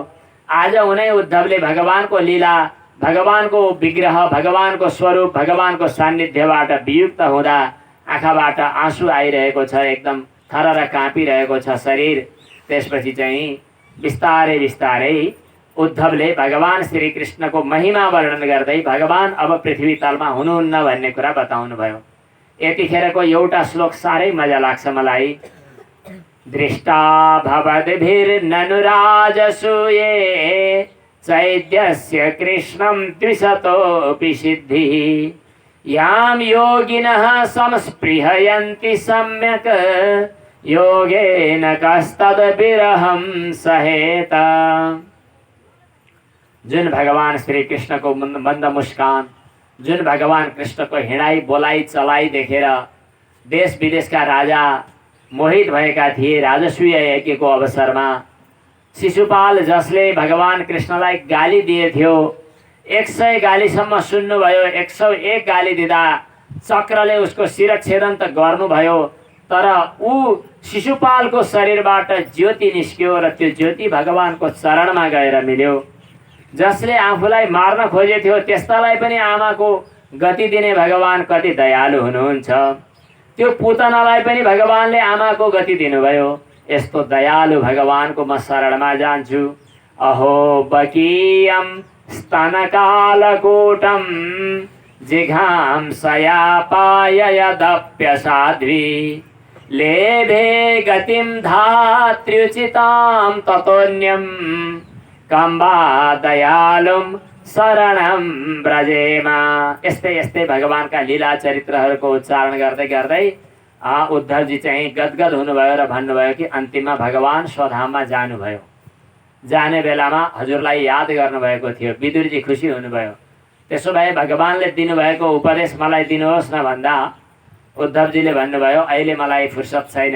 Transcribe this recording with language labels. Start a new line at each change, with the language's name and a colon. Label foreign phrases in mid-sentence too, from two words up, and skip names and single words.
Nepali: आज उनै उद्धवले भगवानको लीला, भगवानको विग्रह, भगवानको स्वरूप, भगवानको सान्निध्यबाट वियुक्त हुँदा आँखाबाट आँसु आइरहेको छ, एकदम थरर काँपिरहेको छ शरीर। त्यसपछि चाहिँ बिस्तारै बिस्तारै उद्धवले भगवान श्री कृष्णको महिमा वर्णन गर्दै भगवान अब पृथ्वी तलमा हुनुहुन्न भन्ने कुरा बताउनु भयो। यतिखेरको एउटा श्लोक साह्रै मजा लाग्छ मलाई।
Sanskrit: दृष्टा भवद्भिर्ननुराजसूये चैद्यस्य कृष्णं द्विशतोऽपि सिद्धिः यां योगिनः संस्पृहयन्ति सम्यक् योगेन कस्तद्विरहं सहेत।
Nepali: जुन भगवान श्री कृष्ण को मंद मुस्कान, जुन भगवान कृष्ण को हिँडाई बोलाई चलाई देखेर देश विदेश का राजा मोहित भएका थिए। राजसूय यज्ञको अवसरमा शिशुपाल जसले भगवान कृष्णलाई गाली दिए थियो, 100 गालीसम्म सुन्नुभयो। 101 गाली दिँदा चक्रले उसको शिरच्छेदन त गर्नुभयो, तर ऊ शिशुपालको शरीरबाट ज्योति निस्क्यो र त्यो ज्योति भगवानको चरणमा गएर मिल्यो। जसले आफूलाई मार्न खोजे थियो त्यस्तालाई पनि आमाको गति दिने भगवान कति दयालु हुनुहुन्छ। त्यो पुतनालाई पनि भगवानले आमाको गति दिनुभयो। यस्तो दयालु भगवानको म शरणमा जान्छु।
Sanskrit: अहो बकीयम स्तनकालकूटम जिघांसया पाययदप्य साध्वी लेभे गतिम धात्र्युचितां ततोन्यम कम्बा दयालुम शरणम ब्रजेमा।
Nepali: यस्तै यस्तै भगवानका लीला चरित्रहरूको उच्चारण गर्दै गर्दै उद्धवजी चाहिँ गदगद हुनुभयो र भन्नुभयो कि अन्तिममा भगवान स्वधाममा जानुभयो। जाने बेलामा हजुरलाई याद गर्नुभएको थियो। विदुरजी खुसी हुनुभयो। त्यसो भए भगवानले दिनुभएको उपदेश मलाई दिनुहोस् न भन्दा उद्धवजीले भन्नुभयो अहिले मलाई फुर्सद छैन।